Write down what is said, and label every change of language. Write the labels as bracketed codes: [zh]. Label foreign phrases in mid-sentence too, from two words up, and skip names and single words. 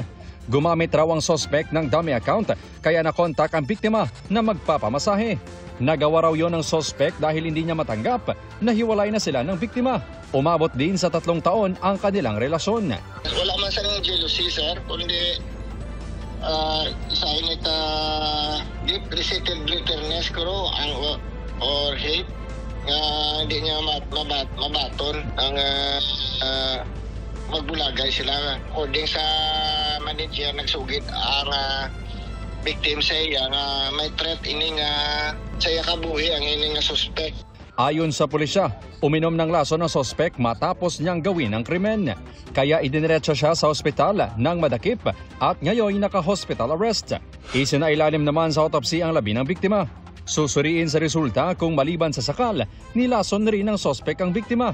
[tl] Gumamit raw ang suspect ng dummy account kaya nakontak ang biktima na magpapamasahe. Nagawa raw yon ng suspect dahil hindi niya matanggap na hiwalay na sila ng biktima. Umabot din sa 3 taon ang kanilang relasyon. [hil] Wala man sa ng jealousy, sir, kundi sa init [en] deep-received bitterness [hil] ko [en] or hate [hil] nga hindi niya mabaton ang magbulagay sila. According sa manager, nagsugid ang victim sa iya nga may threat ini nga sa iya kabuhi ang ini nga suspect. [tl] Ayon sa pulisya, uminom ng laso ng suspect matapos niyang gawin ang krimen. Kaya idiniretso siya sa ospital ng madakip at ngayon naka- [en] hospital arrest. [tl] Isinailalim naman sa autopsy ang labi ng biktima. Susuriin sa resulta kung maliban sa sakal, nilason rin ng suspect ang biktima.